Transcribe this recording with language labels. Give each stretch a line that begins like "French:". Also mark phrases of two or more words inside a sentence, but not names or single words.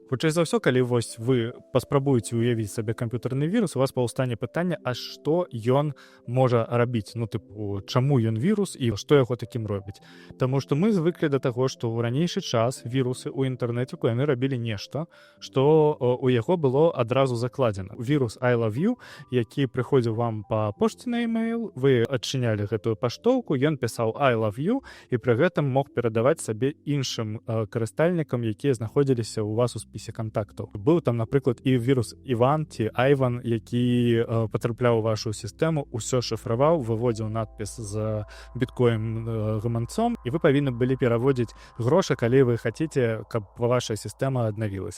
Belarusian: Хутчэй за ўсё, калі вось вы паспрабуеце уявіць сабе камп'ютарны вірус, у вас паўстане пытанне, а што ён можа рабіць? Чаму ён вірус і што яго такім робіць? Таму што мы звыклі да таго, што ў ранейшы час вірусы ў інтэрнэціку яны рабілі нешта, што у яго было адразу закладзена. Вірус I love you, які прыходзіў вам па пошце на e-mail, вы адчынялі гэтую паштоўку, ён пісаў
English: I love you
Belarusian: і пры гэтым мог перадаваць сабе іншым карыстальнікам, якія знаходзіліся ў вас у спісе кантактаў. Быў там, напрыклад, і вірус Іван ці Айван, які патрапляў у вашу сістэму, усё шыфраваў, выводзіў надпіс з біткоін гаманцом, і вы павінны былі пераводзіць грошы, калі вы хацеце, каб ваша сістэма аднавілася.